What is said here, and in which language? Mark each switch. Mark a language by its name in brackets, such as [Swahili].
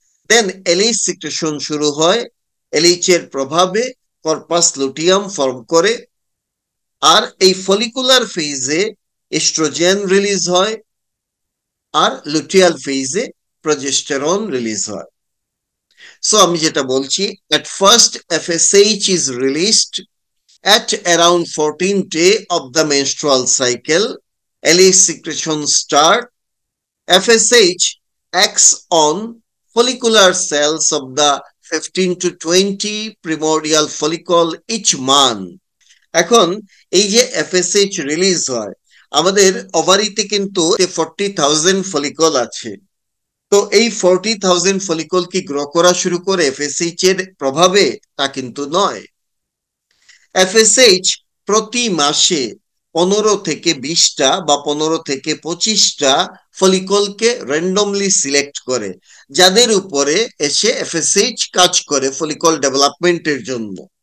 [Bangla] দেন LH secretion শুরু হয়। LH এর প্রভাবে কর্পাস লুটিয়াম ফর্ম করে আর এই ফলিকুলার ফেজে এস্ট্রোজেন রিলিজ হয় আর লুটিয়াল ফেজে প্রজেস্টেরন রিলিজ হয়। [English] so [Bangla] আমি যেটা বলছি, [English] at first FSH is released at around 14th day of the menstrual cycle. LH secretion start. FSH acts on follicular cells of the 15 to 20 primordial follicle each month. [Bangla] এখন এই যে FSH release হয়, আমাদের ওভারিতে কিন্তু 40,000 follicle আছে। তো এই 40,000 follicle কি গ্রো করা শুরু করে FSH এর প্রভাবে? তা কিন্তু নয়। FSH প্রতি মাসে 15 থেকে 20টা বা 15 থেকে 25টা ফলিকলকে র্যান্ডমলি সিলেক্ট করে, যাদের উপরে এসে FSH কাজ করে ফলিকল ডেভেলপমেন্টের জন্য।